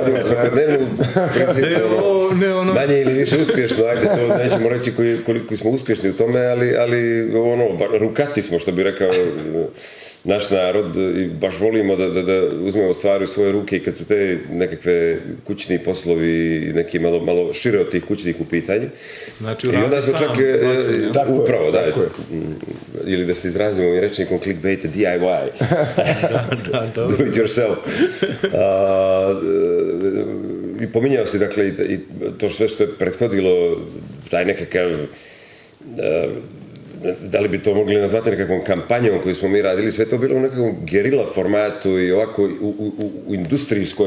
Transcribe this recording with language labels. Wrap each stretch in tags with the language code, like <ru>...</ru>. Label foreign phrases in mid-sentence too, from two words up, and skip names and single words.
<sr>Radimo svakodnevno, principu, manje ili više uspješno, ajde to nećemo reći koliko smo uspješni u tome, ali rukati smo, što bi rekao naš narod, i baš volimo da uzmemo stvari u svoje ruke i kad su te nekakve kućni poslovi i neki malo šire od tih kućnih u pitanju. Znači, uradi sam. Upravo, da. Ili da se izrazimo i rečnikom clickbait, DIY.</sr> <en>Do it yourself.</en> <sr>I pominjao si, dakle, i to sve što je prethodilo, taj nekakav... da li bi to mogli nazvati nekakvom kampanjom koju smo mi radili, sve to bilo u nekakvom gerila formatu i ovako u industrijskoj</sr>